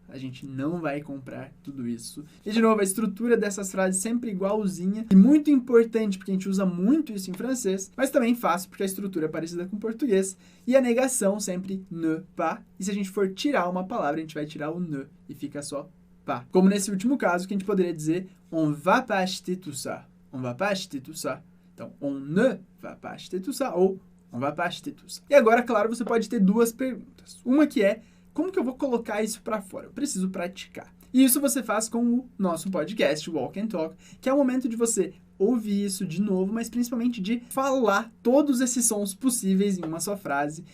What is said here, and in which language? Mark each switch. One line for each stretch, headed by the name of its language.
Portuguese: A gente não vai comprar tudo isso. E de novo, a estrutura dessas frases sempre igualzinha. E muito importante, porque a gente usa muito isso em francês, mas também fácil, porque a estrutura é parecida com o português. E a negação sempre ne pas. E se a gente for tirar uma palavra, a gente vai tirar o ne e fica só pas. Como nesse último caso, que a gente poderia dizer
French: on va pas acheter tout ça. On va pas acheter tout ça. Então, on ne va pas acheter tout ça ou on va pas acheter tout ça.
Portuguese: E agora, claro, você pode ter duas perguntas. Uma que é, como que eu vou colocar isso para fora? Eu preciso praticar. E isso você faz com o nosso podcast, Walk and Talk, que é o momento de você ouvir isso de novo, mas principalmente de falar todos esses sons possíveis em uma só frase.